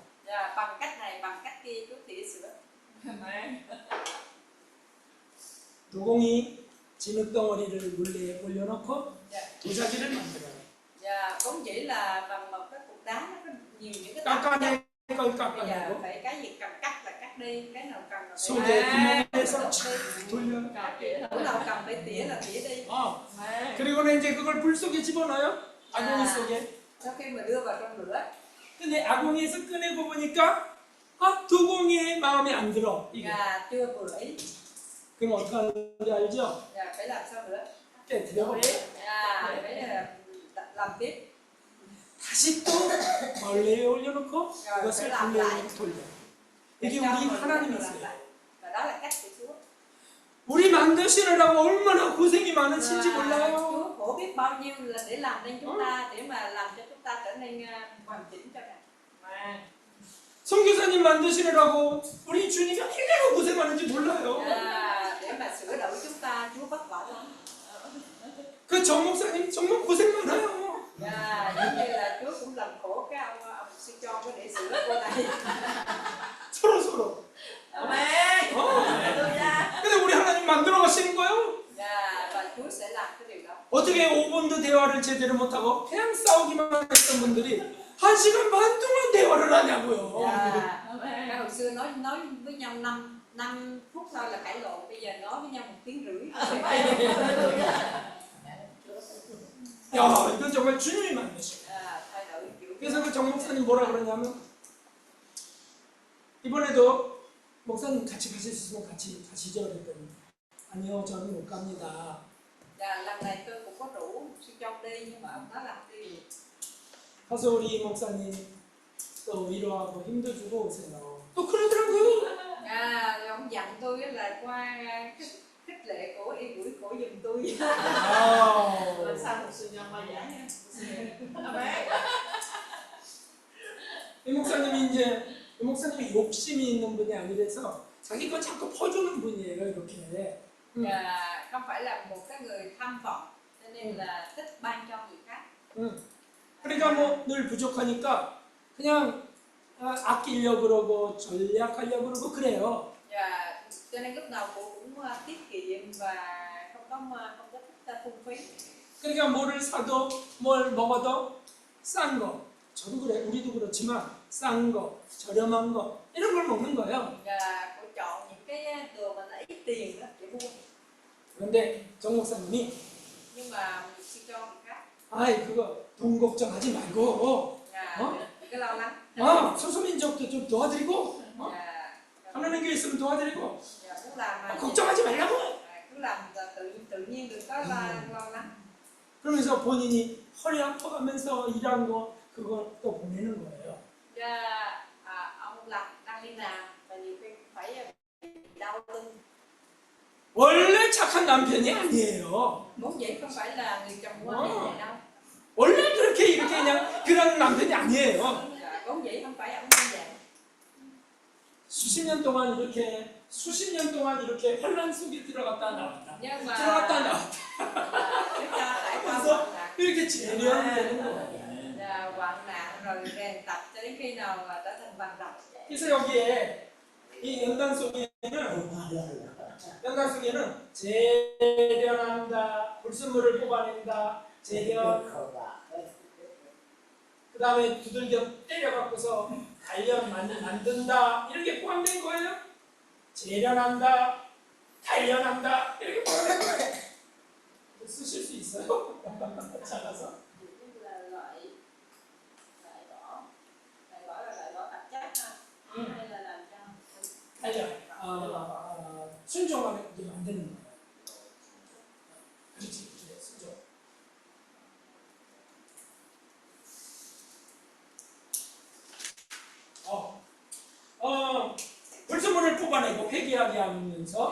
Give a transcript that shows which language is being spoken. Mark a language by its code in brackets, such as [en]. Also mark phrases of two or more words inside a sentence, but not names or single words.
[vi] Dạ, bằng cách này bằng cách kia chú tỉa sữa. [ko] 도공이 진흙덩어리를 물레에 올려놓고 도자기를 만들어요. [vi] Dạ, cũng chỉ là bằng một cái cục đá nó có nhiều những cái [ko] 깎아낼 걸 [vi] bây giờ [ko] 깎아내고 [vi] phải cái gì cần cắt là cắt đi, cái nào cần là phải [ko] 속에 구멍에서 촥 돌려. [vi] cái nào cần phải tỉa là tỉa đi. [ko] 그리고는 이제 그걸 불 속에 집어넣어요. 아궁이 속에. [vi] Sau khi mà đưa vào trong lửa, [ko] 근데 아궁이에서 꺼내고 보니까 도공이의 마음에 안 들어. 이게. [vi] gà chưa vừa ý, [ko] 그럼 어떻게 하는지 알죠? [vi] gà phải làm sao nữa? [ko] 깨뜨려버려. [vi] Gà phải làm tiếp, [ko] 다시 또 벌레에 올려놓고 [vi] rồi [ko] 그것을 [vi] phải làm [ko] 벌레에 [vi] lại. [ko] 돌려. [vi] Để [ko] 이게 [vi] cho [ko] 우리 [vi] mình [ko] 하나님이 [vi] làm [ko] 있어요. [vi] lại. Và đó là cách của Chúa. [ko] 우리 만드시느라고 얼마나 고생이 많으신지 [vi] Và [ko] 몰라요. [vi] Chúa khổ biết bao nhiêu là để làm nên chúng ta, để mà làm cho chúng ta trở nên hoàn chỉnh cho Ngài. [ko] 선교사님 만드시느라고 우리 주님이 얼마나 고생하는지 몰라요. [vi] Để mà sửa đổi chúng ta, Chúa vất vả lắm. [ko] 그 정 목사님 정말 고생 많아요. [vi] Giống như là Chúa cũng làm khổ cái ông sư cho có để sửa cô này. [ko] 서로. Amen. 근데 우리 하나님 만들어 가시는 거예요. [vi] Và Chúa sẽ làm cái điều đó. [ko] 어떻게 5분도 대화를 제대로 못하고 그냥 싸우기만 했던 분들이 1시간 반 동안 대화를 하냐고요. [vi] Cái hồi xưa nói với nhau 5 phút thôi là cãi lộn, bây giờ nói với nhau 1 tiếng rưỡi. [ko] 야, 이건 정말 주님이 만드신 거예요. [vi] Thay đổi kiểu. [ko] 그래서 그 정 목사님 뭐라 그러냐면 이번에도 목사님 같이 가실 수 있으면 같이 가시죠 그랬더니 아니요 저는 못 갑니다. [vi] Lần này tôi cũng có rủ sư Trong đi nhưng mà ông nói là không đi được. [ko] 가서 우리 목사님 또 위로하고 힘도 주고 오세요. 또 그러더라고요. [vi] Rồi ông dặn tôi là qua khích lệ cổ yên ủi cổ giùm tôi. Lần sau một sư nhân ba giải nha. [ko] 이 목사님이 욕심이 있는 분이 아니라서 자기 거 자꾸 퍼주는 분이에요 이렇게. [vi] Không phải là một cái người tham vọng cho nên là thích ban cho người khác. [ko] 그러니까 뭐 늘 부족하니까 그냥 아끼려고 그러고 전략하려고 그러고 그래요. [vi] Cho nên lúc nào cô cũng tiết kiệm và không có thích phung phí. [ko] 그러니까 뭐를 사도 뭘 먹어도 싼 거. 저도 그래, 우리도 그렇지만 싼 거, 저렴한 거 이런 걸 먹는 거예요. [vi] Cô chọn những cái đồ mà nó ít tiền đó để mua. [ko] 그런데 정 목사님이 [vi] Nhưng mà mình sẽ cho người khác. [ko] 아이 그거 돈 걱정하지 말고 [vi] Đừng có lo lắng. [ko] 소수민족도 좀 도와드리고 하나님 교회 있으면 도와드리고 [vi] Muốn làm mà [ko] 걱정하지 말라고. [vi] cứ làm tự nhiên, đừng có lo lắng. [ko] 그러면서 본인이 허리 아파가면서 일한 거 그거 또 보내는 거예요. [vi] Ông đang đi làm và nhiều khi phải đau lưng. [ko] 원래 착한 남편이 아니에요. [vi] Vốn dĩ không phải là người chồng ngoan như vậy đâu. [ko] 원래 이렇게 그냥 그런 남편이 아니에요. [vi] Vốn dĩ không phải ông như vậy. [ko] 수십 년 동안 이렇게 환란 속에 들어갔다 나왔다. [vi] Nhưng mà [ko] 들어갔다 나왔다. [vi] chúng ta trải qua [ko] 그래서 [vi] hoạn nạn, [ko] 이렇게 재련되는 거예요. [vi] hoạn nạn rồi rèn tập cho đến khi nào mà trở thành bằng rập. [ko] 그래서 여기에 이 연단 속에는 재련한다, 불순물을 뽑아낸다, 재련, 그 다음에 두들겨 때려갖고서 단련 만든다 이렇게 포함된 거예요. 재련한다, 단련한다 이렇게 쓰실 수 있어요? 작아서. [vi] Như là loại loại bỏ là loại bỏ tạp chất ha, hay là làm cho [ko] 단련. 순종하게 만드는 거예요. 그렇지, 그래, 순종. 불순물을 뽑아내고 회개하게 하면서